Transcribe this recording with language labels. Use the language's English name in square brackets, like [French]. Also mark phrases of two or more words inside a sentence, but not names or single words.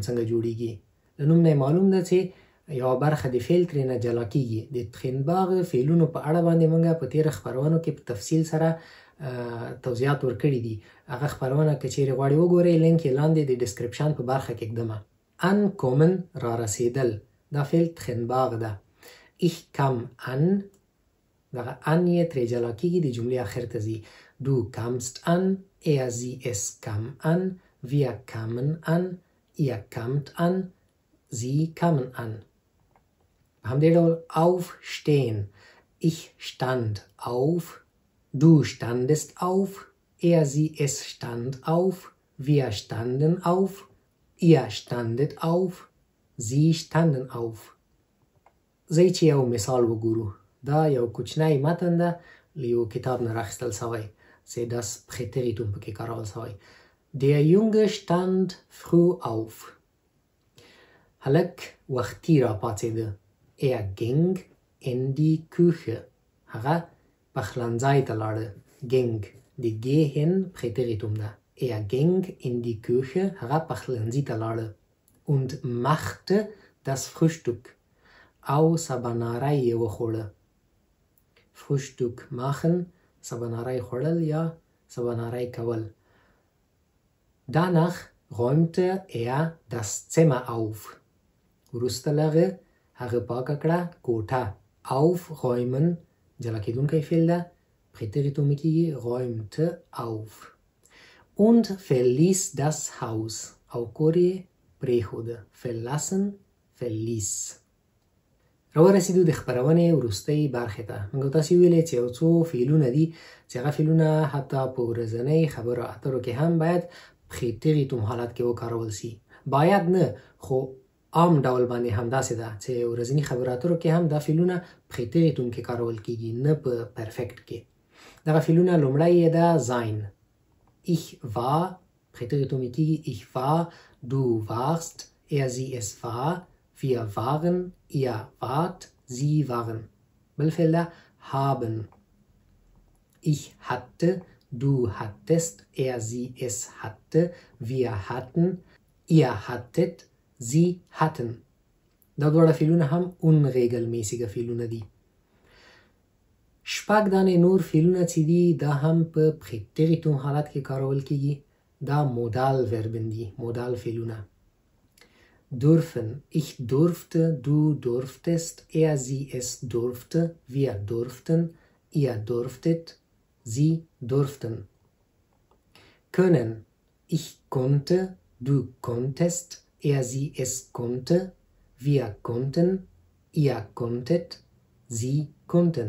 [Pashto] له نوم نه معلوم ده چې یو برخه د فعل ترېنه جلا کیږي. د تخنباغ فعلونو په اړه باندې موږ په تېره خپرونو کې په تفصیل سره توضیحات ورکړي دي. هغه خپرونه که چیرې غواړئ وګورئ، لینک یې لاندې د ډسکرپشن په برخه کې ږدمه. ankommen را رسیدل، دا فعل تخنباغ ده. [German] ich kam an، [Pashto] دغه ان یې ترې جلا کیږي، د جملې آخر ته ځي. [German] du kamst an، sie es kam an، wir kamen an، ihr kamt an، sie kamen an. همدې ډول aufstehen، ich stand auf، du standest auf، sie es stand auf، wir standen auf، ihr standet auf، sie standen auf. [Pashto] ځای چې یو مثال وګورو. دا یو کوچنی متن ده، له یو کتاب نه راخیستل سوی چې [German] das Präteritum [Pashto] پکې کارول سوی. [German] Der Junge stand früh auf. [Pashto] هلک وختي را پاڅېده. [German] Er ging in die Küche. [Pashto] هغه پخلنځای ته لاړه. ging د [German] gehen Präteritum [Pashto] ده. [German] Er ging in die Küche. [Pashto] هغه پخلنځي ته لاړه. [German] Und machte das Frühstück. [Pashto] او سباناری یې وخوړه. [German] Frühstück machen، [Pashto] سباناری خوړل یا سباناری کول. [German] Danach räumte er das Zimmer auf. [Pashto] وروسته لغه هغه پاکه کړه کوټه. aufräumen جلا کېدونکی فعل ده، [German] Präteritum کېږي räumte auf. und verließ das Haus، [Pashto] او کور یې پرېښوده. [German] verlassen، verließ. [Pashto] راورسېدو د خپرونې وروستۍ برخې ته. موږ تاسې ویلې چې یو څو فعلونه دي چې هغه فعلونه حتی په ورځنۍ خبرو اترو کې هم باید Präteritum حالت کې وکارول سي. باید نه، خو عام ډول باندې همداسې ده چې ورځني خبرو اترو کې هم دا فعلونه Präteritum کې کارول کېږي، نه په پرفیکټ کې. دغه فعلونه لومړی یې ده sein. [German] ich war، Präteritum [Pashto] یې کېږي [German] ich war، du warst، sie es war، wir waren، ihr wart، sie waren. [Pashto] بل فعل ده haben. [German] ich hatte، du hattest، sie es hatte، wir hatten، ihr hattet، sie hatten. [Pashto] دا دواړه فعلونه هم unregelmäßige فعلونه دي. شپږ دانې نور فعلونه چې دي دا هم په Präteritum حالت کې کارول کېږي. دا مودال وربن دي، مودال فعلونه. [German] dürfen، ich durfte، du durftest، sie es durfte، wir durften، ihr durftet، sie durften. können، ich konnte، du konntest، sie es konnte، wir konnten، ihr konntet، sie konnten.